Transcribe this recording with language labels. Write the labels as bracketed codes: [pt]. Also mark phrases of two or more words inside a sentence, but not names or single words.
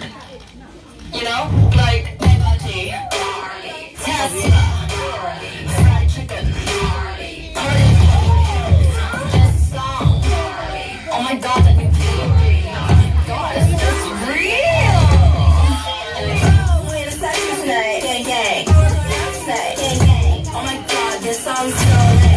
[en] You know, like Bugatti, Tesla, fried chicken, party, this song. Oh my God, that new kid. God, is this real? Oh, wait a second tonight. Gang, gang. Tonight. Gang, gang. Oh my God, this song's so lit.